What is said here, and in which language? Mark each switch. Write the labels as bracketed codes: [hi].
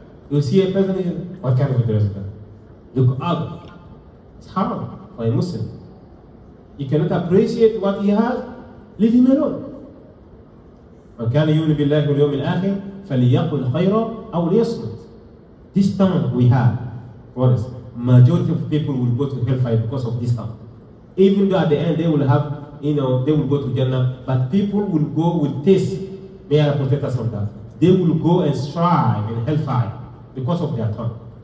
[en] You see a person, what kind of dress? Look ugly. It's haram for a Muslim. You cannot appreciate what he has, leave him alone. [ar] من كان يؤمن بالله واليوم الآخر فليقل خيرا أو ليصمت. [en] This tongue we have, brothers, majority of people will go to hellfire because of this tongue. Even though at the end they will have, they will go to Jannah, but people will go with taste. May Allah protect us from that. They will go and strive in hellfire because of their tongue.